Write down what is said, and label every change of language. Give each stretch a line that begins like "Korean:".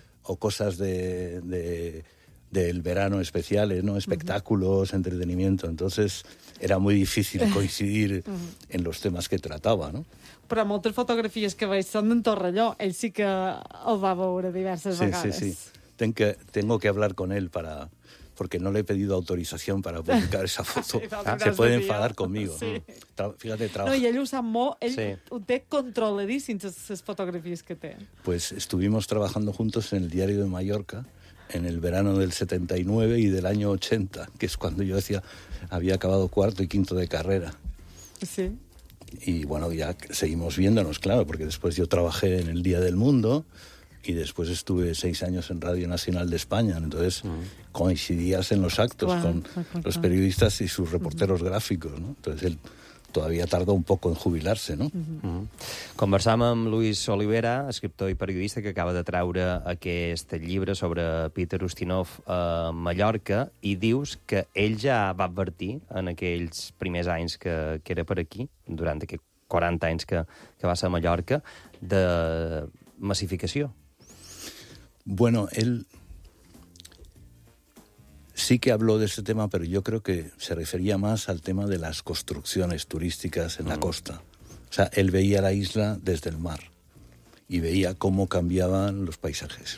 Spanish: o cosas del verano especiales, ¿no? Espectáculos, entretenimiento. Entonces, era muy difícil coincidir en los temas que trataba, ¿no?
Catalan: Però moltes fotografies que veig són d'en Torrelló. Ell sí que el va veure diverses sí, vegades.
Spanish: Sí, sí, sí. Tengo que hablar con él para... porque no le he pedido autorización para publicar esa foto. Sí, se puede enfadar conmigo. Sí. Fíjate, trabajo. No, y él usa mo, él sí. Te controla esas fotografías que te... Pues estuvimos trabajando juntos en el Diario de Mallorca en el verano del 79 y del año 80, que es cuando yo decía había acabado cuarto y quinto de carrera. Sí. Y bueno, ya seguimos viéndonos, claro, porque después yo trabajé en el Día del Mundo y después estuve 6 años en Radio Nacional de España. Entonces coincidías en los actos con los periodistas y sus reporteros gráficos, ¿no? Entonces él todavía tardó un poco en jubilarse, ¿no?
Catalan: Conversam amb Luis Olivera, escriptor i periodista, que acaba de traure aquest llibre sobre Peter Ustinov a Mallorca, i dius que ell ja va advertir en aquells primers anys que era per aquí, durant aquests 40 anys que va ser a Mallorca, de massificació.
Spanish: Bueno, él sí que habló de ese tema, pero yo creo que se refería más al tema de las construcciones turísticas en la costa. O sea, él veía la isla desde el mar y veía cómo cambiaban los paisajes.